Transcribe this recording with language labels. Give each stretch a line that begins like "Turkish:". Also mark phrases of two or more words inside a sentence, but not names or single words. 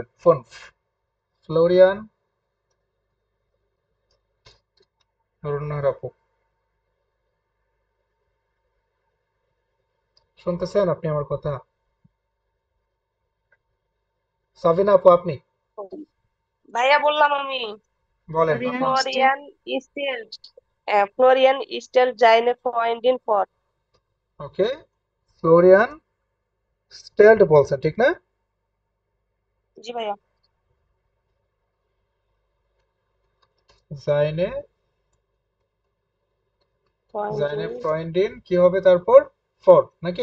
Bangla: ফোন, ফ্লোরিয়ান, নুরুন্নাহার আপু শুনতেছেন আপনি আমার কথা? সাবিনা আপু আপনি ভাইয়া বললাম আমি বলেন আপনি।
German: ফ্লোরিয়ান স্টেট। ফ্লোরিয়ান স্টেট ফ্লোরিয়ান stellt seine Freundin vor.
Bangla: ওকে, ফ্লোরিয়ান স্টেলড বলছে, ঠিক না? জি ভাইয়া।
German: জাইনে Freundin
Bangla: ফ্রয়েন্ডিন কি হবে তারপর? ফর নাকি?